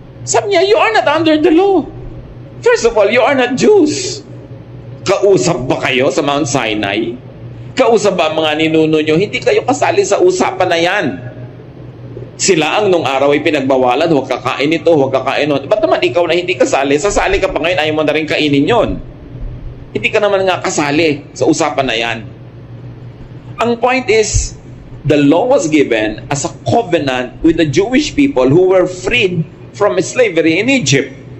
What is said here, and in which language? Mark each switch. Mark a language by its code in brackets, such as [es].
[tl] Sabi niya, [en] you are not under the law. First of all, you are not Jews. [tl] Kausap ba kayo sa Mount Sinai? Kausap ba ang mga ninuno nyo? Hindi kayo kasali sa usapan na yan. Sila ang nung araw ay pinagbawalan, huwag kakain ito, huwag kakain ito. Ba't naman ikaw na hindi kasali? Sasali ka pa ngayon, ayaw mo na rin kainin yon. Hindi ka naman nga kasali sa usapan na yan. [en] Ang point is, the law was given as a covenant with the Jewish people who were freed from slavery in Egypt.